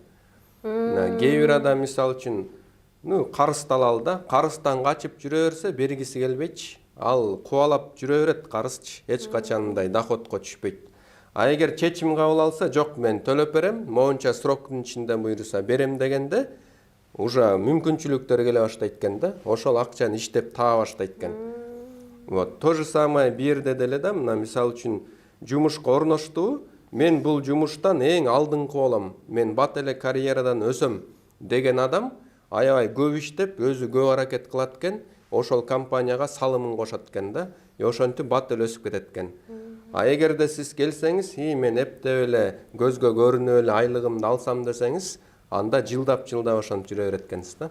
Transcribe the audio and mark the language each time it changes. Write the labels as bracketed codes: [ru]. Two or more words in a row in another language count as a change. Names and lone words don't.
[ky] Кээ бир адам мисалы үчүн карысталалы да, карыстан качып жүрө берсе бергиси келбейчи. Ал кубалап жүрө берет карысчы, эч качан мындай доходко түшпөйт. А эгер чечим кабыл алса, жок мен төлөп берем, моунча сроктун ичинде буйруса берем дегенде, уже мүмкүнчүлүктөр келе баштайт экен да. Ошол акчаны иштеп таба баштайт экен. [ru] Вот, то же самое [ky] бир жерде деле да, мына мисалы үчүн жумушка орноштуу, мен бул жумуштан эң алдыңкы болом, мен бат эле карьерадан өсөм деген адам аябай көп иштеп, өзү көп аракет кылат экен, ошол компанияга салымын кошот экен да. Ошентип бат эле өсүп кетет экен. А эгерде сиз келсеңиз, мен эптеп эле көзгө көрүнүп эле айлыгымды алсам десеңиз, анда жылдап ошентип жүрө берет экенсиз да.